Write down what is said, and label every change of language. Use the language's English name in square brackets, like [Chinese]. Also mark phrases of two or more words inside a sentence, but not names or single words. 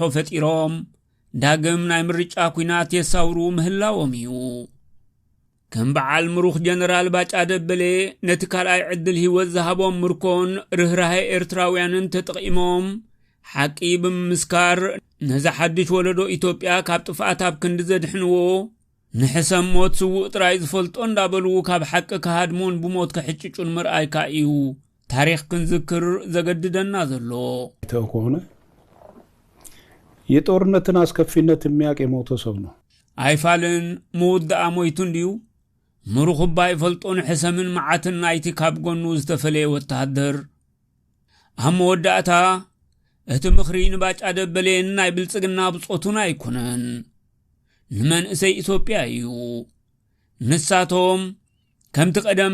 [Tigrinya] ፈጢሮም ዳግም ናይ ምርጫ ኩናት የሳውሩ ምህላዎም እዩ ከም በዓል ምሩኽ ጀነራል ባጫ ደበሌ ነቲ ካልኣይ ዕድል ህይወት ዝሃቦም ምርኮን ርህራሄ ኤርትራውያንን ተጠቒሞም ሓቂ ብምስካር ነዛ ሓድሽ ወለዶ ኢትዮጵያ ካብ ጥፍኣት ኣብ ክንዲ ዘድሕንዎ ንሕሰም ሞት ስውእ ጥራይ ዝፈልጦ እንዳበሉ ካብ ሓቂ ከሃድሞን ብሞት ክሕጭጩን ምርኣይካ እዩ ታሪኽ ክንዝክር ዘገድደና ዘሎ [Amharic] ተኮነ የጦርነትን አስከፊነት የሚያውቅ የሞተ ሰው ነው [Tigrinya] አይፋልን ሙውድኣ ሞይቱ እንዲዩ ምሩኽ ባይ ፈልጦን ሕሰምን መዓትን ናይቲ ካብ ጎኑ ዝተፈለየ ወታደር ኣብ መወዳእታ እቲ ምኽሪ ንባጫ ደበሌን ናይ ብልጽግና ብጾቱን ኣይኮነን ንመንእሰይ ኢትዮጵያ እዩ ንሳቶም ከምቲ ቀደም